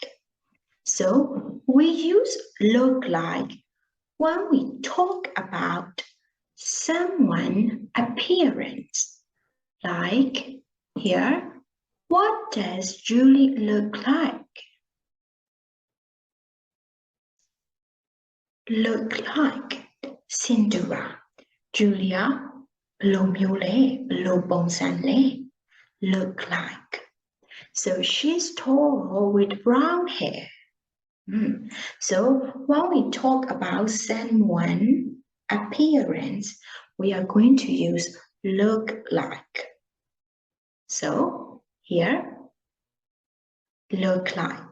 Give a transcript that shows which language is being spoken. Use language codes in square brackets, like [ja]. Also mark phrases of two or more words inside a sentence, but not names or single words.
[en] So we use look like when we talk about someone's appearance. Like here, what does Julie look like? Look like Cinderella. Julia, [my] ဘယ်လိုမျိုးလဲဘယ်လိုပုံစံလဲ [en] Look like. So she's tall with brown hair. So when we talk about someone's appearance, we are going to use look like. So here, look like.